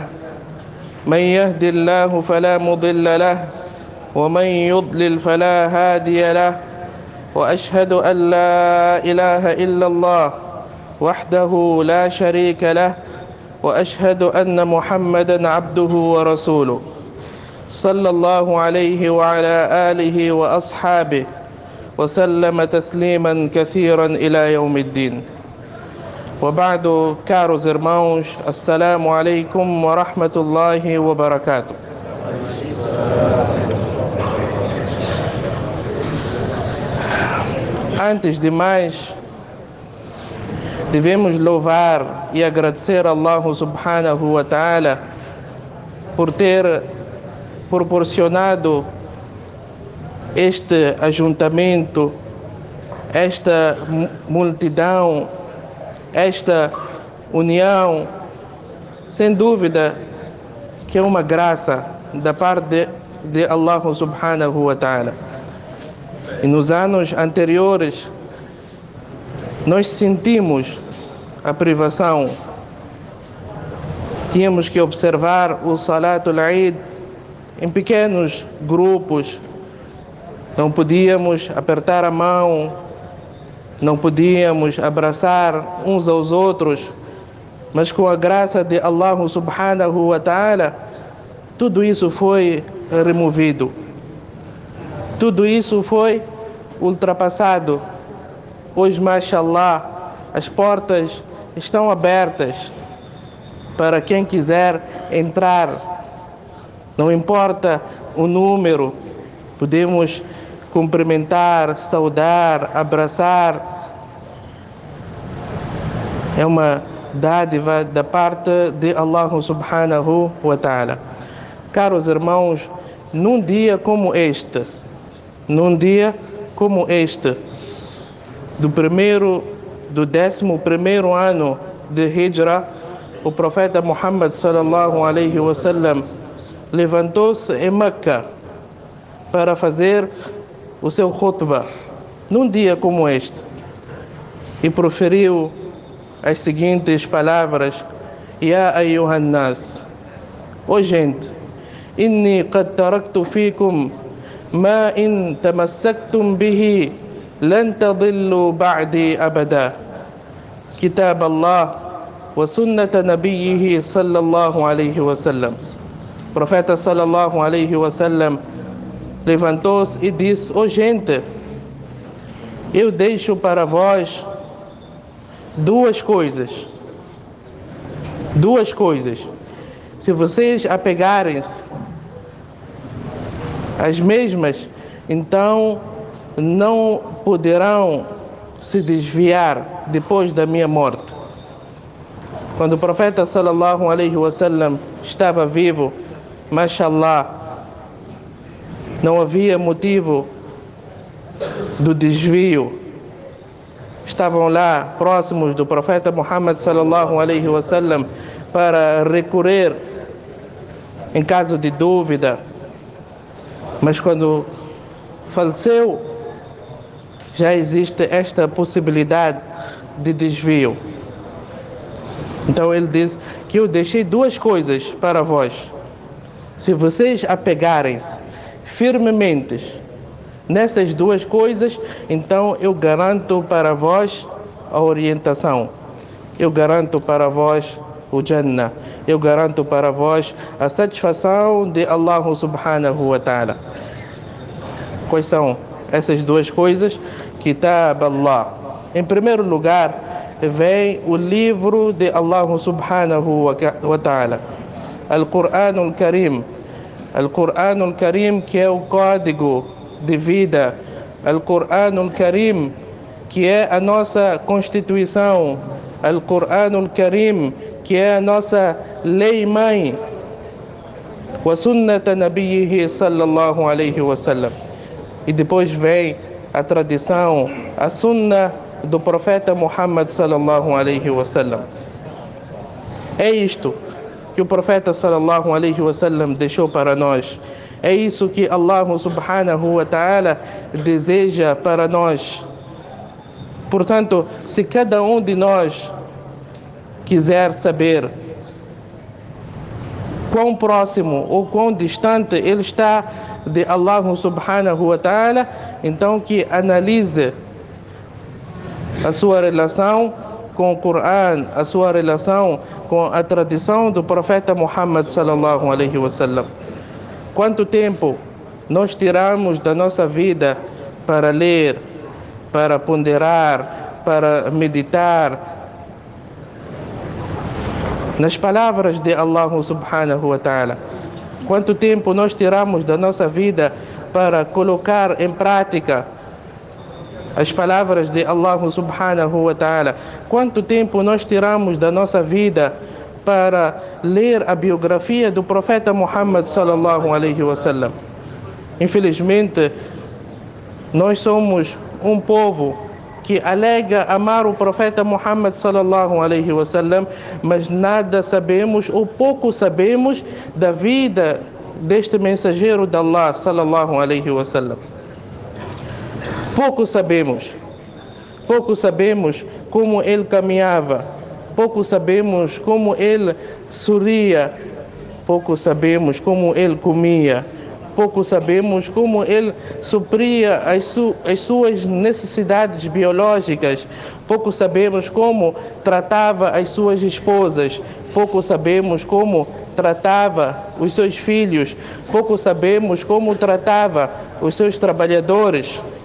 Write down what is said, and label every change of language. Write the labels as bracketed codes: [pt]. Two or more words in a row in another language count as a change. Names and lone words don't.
[ar] من يهد الله فلا مضل له ومن يضلل فلا هادي له، وأشهد أن لا إله إلا الله وحده لا شريك له، وأشهد أن محمدا عبده ورسوله صلى الله عليه وعلى آله وأصحابه وسلم تسليما كثيرا إلى يوم الدين. وبعد، [pt] caros irmãos, [ar] السلام عليكم ورحمة الله وبركاته. [pt] Antes de mais, devemos louvar e agradecer a Allah [ar] سبحانه وتعالى [pt] por ter proporcionado este ajuntamento, esta multidão, esta união. Sem dúvida que é uma graça da parte de Allah [ar] سبحانه وتعالى. [pt] E nos anos anteriores nós sentimos a privação. Tínhamos que observar o [ar] صلاة العيد [pt] em pequenos grupos. Não podíamos apertar a mão, não podíamos abraçar uns aos outros, mas com a graça de Allah [ar] سبحانه وتعالى, [pt] tudo isso foi removido. Tudo isso foi ultrapassado. Hoje, mashallah, as portas estão abertas para quem quiser entrar. Não importa o número, podemos cumprimentar, saudar, abraçar. É uma dádiva da parte de Allah [ar] سبحانه وتعالى. [pt] Caros irmãos, num dia como este, do 11º ano de Hijra, o profeta Muhammad [ar] صلى الله عليه وسلم [pt] levantou-se em Meca para fazer o seu khutbah, num dia como este, e proferiu as seguintes palavras: [ar] يا أيها الناس, [pt] ó gente, [ar] إني قد تركت فيكم ما إن تمسكتم به لن تضلوا بعدي أبدا كتاب الله وسنة نبيه صلى الله عليه وسلم. [pt] O profeta [ar] صلى الله عليه وسلم [pt] levantou-se e disse: ó gente, eu deixo para vós duas coisas. Se vocês apegarem-se às mesmas, então não poderão se desviar depois da minha morte. Quando o profeta [ar] صلى الله عليه وسلم [pt] estava vivo, mashallah, não havia motivo do desvio. Estavam lá próximos do profeta Muhammad [ar] صلى الله عليه وسلم [pt] para recorrer em caso de dúvida. Mas quando faleceu, já existe esta possibilidade de desvio. Então ele diz que eu deixei duas coisas para vós. Se vocês apegarem-se firmemente nessas duas coisas, então eu garanto para vós a orientação. Eu garanto para vós o Jannah. Eu garanto para vós a satisfação de Allah [ar] سبحانه وتعالى. [pt] Quais são essas duas coisas? [ar] كتاب الله. [pt] Em primeiro lugar, vem o livro de Allah [ar] سبحانه وتعالى. القرآن الكريم. القرآن الكريم, [pt] que é o código de vida. [ar] القرآن الكريم, [pt] que é a nossa Constituição. [ar] القرآن الكريم, [pt] que é a nossa lei-mãe. [ar] وسنة نبيه صلى الله عليه وسلم. [pt] E depois vem a tradição, a sunna do profeta Muhammad [ar] صلى الله عليه وسلم. [pt] É isto que o profeta [ar] صلى الله عليه وسلم [pt] deixou para nós. É isso que Allah [ar] سبحانه وتعالى [pt] deseja para nós. Portanto, se cada um de nós quiser saber quão próximo ou quão distante ele está de Allah [ar] سبحانه وتعالى, [pt] então que analise a sua relação com o Coran, a sua relação com a tradição do profeta Muhammad [ar] صلى الله عليه وسلم. [pt] Quanto tempo nós tiramos da nossa vida para ler, para ponderar, para meditar nas palavras de Allah [ar] سبحانه وتعالى? [pt] Quanto tempo nós tiramos da nossa vida para colocar em prática as palavras de Allah [ar] سبحانه وتعالى? [pt] Quanto tempo nós tiramos da nossa vida para ler a biografia do profeta Muhammad [ar] صلى الله عليه وسلم? [pt] Infelizmente, nós somos um povo que alega amar o profeta Muhammad [ar] صلى الله عليه وسلم, [pt] mas nada sabemos ou pouco sabemos da vida deste mensageiro de Allah [ar] صلى الله عليه وسلم. [pt] Pouco sabemos como ele caminhava, pouco sabemos como ele sorria, pouco sabemos como ele comia, pouco sabemos como ele supria as suas necessidades biológicas, pouco sabemos como tratava as suas esposas, pouco sabemos como tratava os seus filhos, pouco sabemos como tratava os seus trabalhadores.